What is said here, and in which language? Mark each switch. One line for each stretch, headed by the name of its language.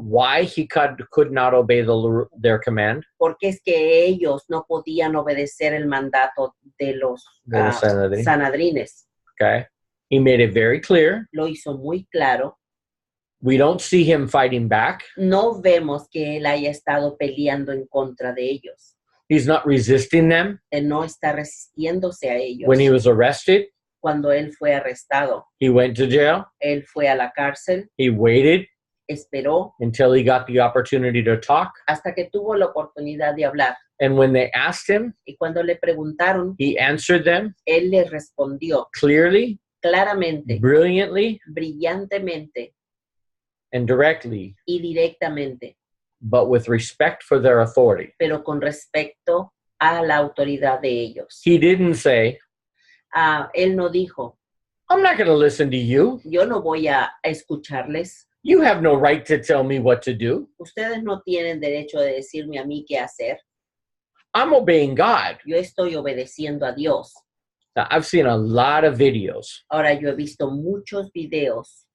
English: why he could not obey their command.
Spanish: Porque es que ellos no podían obedecer el mandato de los De los Sanedrín. sanadrines.
English: Okay. He made it very clear.
Spanish: Lo hizo muy claro.
English: We don't see him fighting back.
Spanish: No vemos que él haya estado peleando en contra de ellos.
English: He's not resisting them.
Spanish: Él no está resistiéndose a ellos.
English: When he was arrested,
Spanish: Cuando él fue arrestado,
English: he went to jail.
Spanish: él fue a la cárcel,
English: He waited
Spanish: esperó
English: until he got the opportunity to talk.
Spanish: hasta que tuvo la oportunidad de hablar.
English: And when they asked him,
Spanish: Y cuando le preguntaron,
English: he answered them
Spanish: él les respondió
English: clearly,
Spanish: claramente,
English: brilliantly,
Spanish: brillantemente
English: and directly,
Spanish: y directamente,
English: but with respect for their authority.
Spanish: pero con respecto a la autoridad de ellos.
English: He didn't say,
Spanish: Él no dijo,
English: I'm not going to listen to you.
Spanish: yo no voy a escucharles.
English: You have no right to tell me what to do.
Spanish: Ustedes no tienen derecho de decirme a mí qué hacer.
English: I'm obeying God.
Spanish: Yo estoy obedeciendo a Dios.
English: Now, I've seen a lot of videos
Spanish: Ahora yo he visto muchos videos